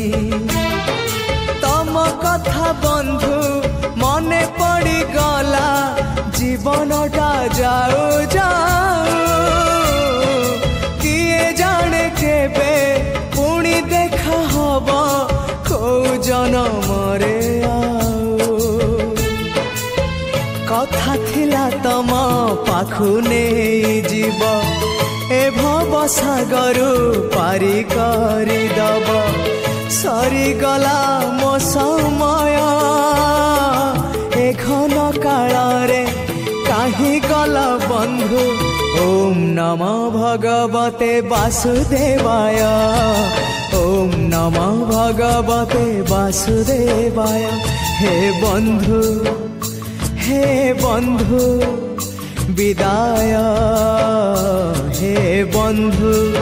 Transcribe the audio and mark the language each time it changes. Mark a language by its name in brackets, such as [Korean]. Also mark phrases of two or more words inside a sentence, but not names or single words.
[Odia] ତମ କଥା ବନ୍ଧୁ ମନେ ପଡ଼ି ଗଲା ଜୀବନଟା ଯାଉ ଯାଉ କିଏ ଜାଣେ କେବେ ପୁଣି ଦେଖା ହବ କୋ ଜନମରେ କଥା ଥିଲା ତମ ପାଖୁ ନହିଁ ଜୀବ ଏ ଭବ ସାଗରୁ ପାରି କରି ଦବ ସରି ଗଲା ମୋ ସମୟ ଏ ଘନ କାଳ ରେ କାହେ ଗଲ ବନ୍ଧୁ [Sanskrit] ओम नमः भगवते वासुदेवाय ओम नमः भगवते वासुदेवाय [Odia] ହେ ବନ୍ଧୁ ବିଦାୟ ହେ ବନ୍ଧୁ